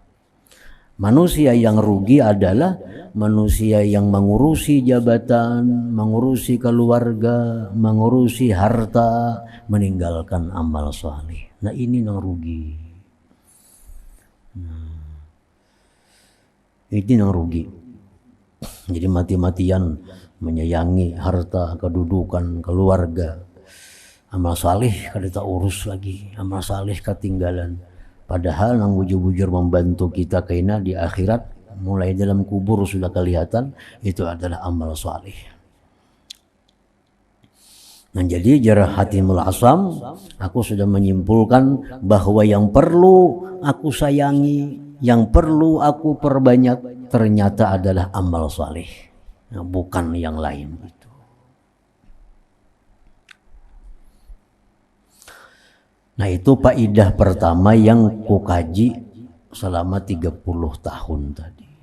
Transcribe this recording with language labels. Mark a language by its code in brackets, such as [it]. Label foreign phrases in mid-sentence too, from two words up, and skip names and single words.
[id] Manusia yang rugi adalah manusia yang mengurusi jabatan, mengurusi keluarga, mengurusi harta, meninggalkan amal saleh. Nah, ini yang rugi. Ini yang rugi. Jadi mati-matian menyayangi harta, kedudukan, keluarga. [bjn] Amal saleh kada tak urus lagi, amal saleh ketinggalan. Padahal nang bujur-bujur membantu kita kaina di akhirat, mulai dalam kubur sudah kelihatan itu adalah amal saleh. [id] Nah, jadi Jarh Hatimul Asam, aku sudah menyimpulkan bahwa yang perlu aku sayangi, yang perlu aku perbanyak ternyata adalah amal saleh, nah, bukan yang lain. Nah, itu faidah pertama yang kukaji selama 30 tahun tadi.